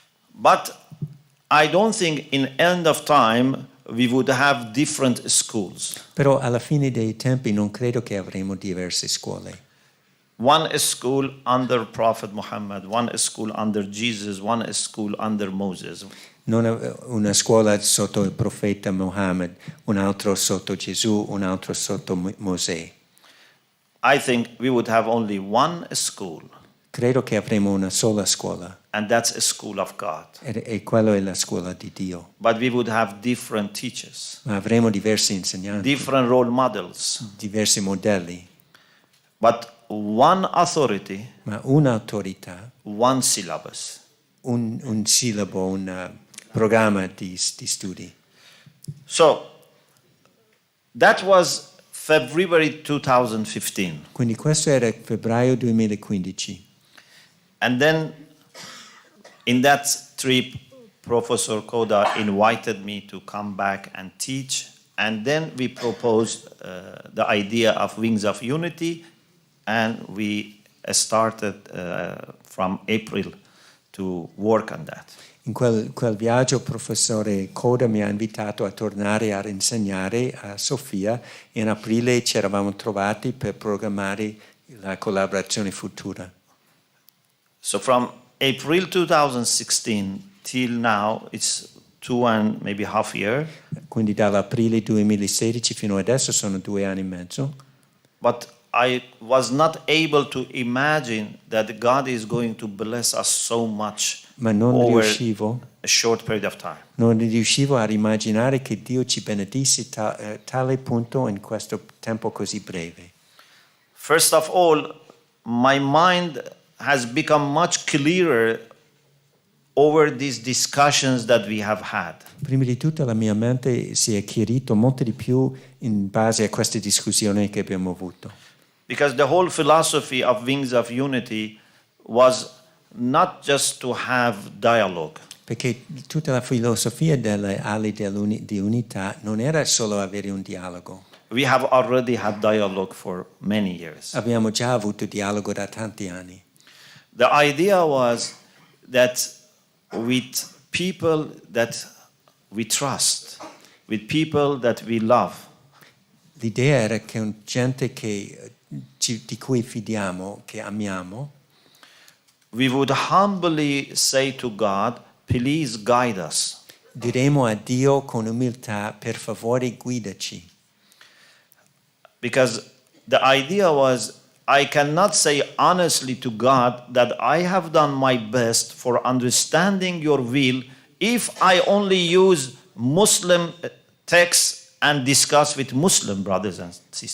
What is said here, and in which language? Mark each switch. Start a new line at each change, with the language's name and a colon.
English: But I don't think in end of time we would have different schools.
Italian: Però alla fine dei tempi non credo che avremo diverse scuole.
English: One school under Prophet Mohammad, one school under Jesus, one school under Moses.
Italian: Non una scuola sotto il profeta Mohammed, un altro sotto Gesù, un altro sotto Mosè.
English: I think we would have only one school.
Italian: Credo che avremo una sola scuola.
English: And that's a school of God.
Italian: E quella è la scuola di Dio.
English: But we would have different teachers.
Italian: Ma avremo diversi insegnanti.
English: Different role models.
Italian: Diversi modelli.
English: But one authority.
Italian: Ma un'autorità.
English: One syllabus.
Italian: Un sillabo, un programma di studi.
English: So, that was February 2015.
Italian: Quindi questo era febbraio 2015.
English: And then, in that trip, Professor Koda invited me to come back and teach. And then we proposed the idea of Wings of Unity. And we started from April to work on that.
Italian: In quel viaggio il professore Koda mi ha invitato a tornare a insegnare a Sofia e in aprile ci eravamo trovati per programmare la collaborazione futura.
English: So from April 2016 till now it's 2.5 years.
Italian: Quindi dall'aprile 2016 fino adesso sono 2 anni e mezzo.
English: But I was not able to imagine that God is going to bless us so much.
Italian: Ma non riuscivo a immaginare che Dio ci benedisse tale punto in questo tempo così breve.
English: First of all, my mind has become much clearer over these discussions that we have had.
Italian: Prima di tutto la mia mente si è chiarito molto di più in base a queste discussioni che abbiamo avuto.
English: Because the whole philosophy of Wings of Unity was not just to have dialogue.
Italian: Perché tutta la filosofia delle ali di unità non era solo avere un dialogo.
English: we have already had dialogue for many years.
Italian: Abbiamo già avuto dialogo da tanti anni.
English: The idea was that with people that we trust, with people that we love,
Italian: L'idea era che con gente di cui fidiamo, che amiamo,
English: we would humbly say to God, please guide us.
Italian: diremo a Dio con umiltà, per favore guidaci.
English: Because the idea was, I cannot say honestly to God that I have done my best for understanding your will if I only use Muslim texts and discuss with Muslim brothers and sisters.